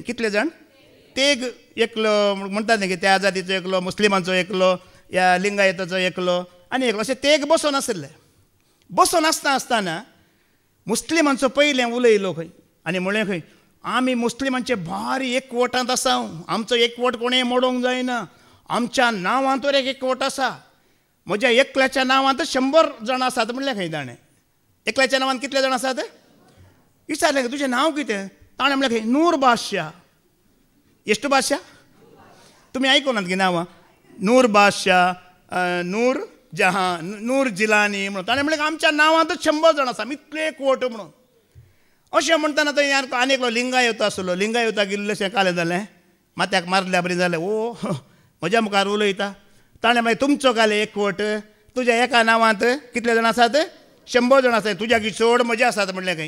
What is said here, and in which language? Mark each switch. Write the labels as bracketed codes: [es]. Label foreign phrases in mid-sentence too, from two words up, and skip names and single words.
[kok] कितले जाण तेग एकलो म्हणटात न्ही त्या जातीचो एकलो मुस्लिमांचो एकलो या लिंगायताचो एकलो आनी एकलो अशें तेग बसून आसले बसून आसतना मुस्लिमांचो पयलें उलयलो खंय आनी म्हळें खंय आमी मुस्लिमांचे भारी एकवटांत आसा आमचो एकवट कोणें मोडोवंक जायना आमच्या नांवांत तर एकवट आसा म्हज्या एकल्याच्या नांवांत 100 जाण आसात म्हणलें खंय ताणें एकल्याच्या नांवांत कितले जाण आसात विचारलें तुजें नांव कितें ताणें म्हणलें खंय नूर बादशाह ಎಷ್ಟು बादशाह तुमी आयकुनात गी नांवां नूर बादशाह नूर जहां नूर जिलानी म्हणून ताणें म्हणलें आमच्या नांवांतच 100 जाण आसा इतले एकवट म्हणून अशें म्हणटाना थंय आनी एकलो लिंगायत आसलो लिंगायताक इल्लेशें कालें जालें माथ्याक मारल्या बरी जालें ओ म्हज्या मुखार उलयता ताणें मागीर तुमचो काले एकवट तुज्या एका नांवांत कितले जाण आसात 100 जाण आसात तुज्या की चड म्हजे आसात म्हणलें खंय